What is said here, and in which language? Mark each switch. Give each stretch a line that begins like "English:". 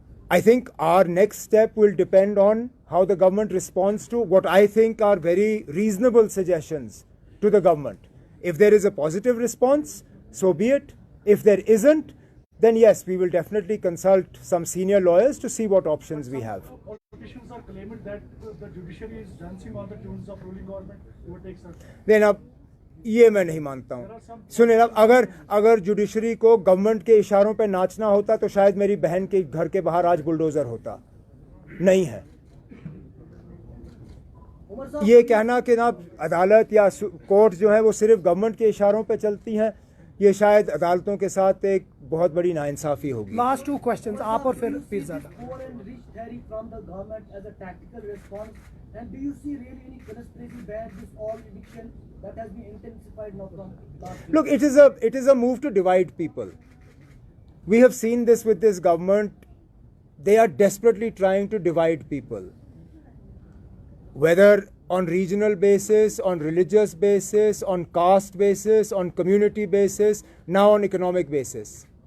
English: I think our next step will depend on how the government responds to what I think are very reasonable suggestions to the government. If there is a positive response, so be it. If there isn't, then yes, we will definitely consult some senior lawyers to see what options we have. Politicians are claiming that the judiciary is dancing on the tunes of ruling government overtakes us.
Hindi: Then अब ये मैं नहीं मानता हूँ. सुनिए, अब अगर judiciary को गवर्नमेंट के इशारों पे नाचना होता तो शायद मेरी बहन के घर के बाहर आज बुलडोजर होता. नहीं है. ये कहना कि ना अदालत या कोर्ट जो है वो सिर्फ गवर्नमेंट के इशारों पे चलती हैं, ये शायद अदालतों के साथ एक बहुत बड़ी नाइंसाफी होगी. लास्ट 2 क्वेश्चंस आप और फिर Pirzada.
English: from the government as a tactical response, and do you see really any conspiracy behind this all eviction that has been intensified now from last year? Look, it is a move to divide people. We have seen this with this government. They are desperately trying to divide people, whether on regional basis, on religious basis, on caste basis, on community basis, now on economic basis.